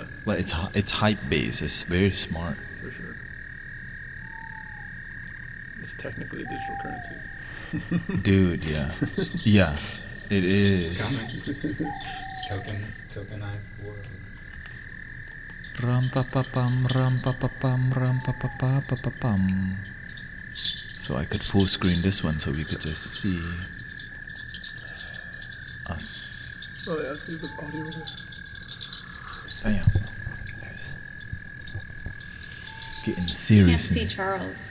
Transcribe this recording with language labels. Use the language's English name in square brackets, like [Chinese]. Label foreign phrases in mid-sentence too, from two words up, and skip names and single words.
[English] But it's hype based. It's very smart. for sure. It's technically a digital currency. Dude, yeah. Yeah. It is. It's coming. Tokenized world. Ram pa pa pam ram pa pa pam ram pa pa pa pa pa pam. So I could full screen this one so we could just see us. Oh yeah, see the audio of it. Bam. Getting Can't serious. see Charles.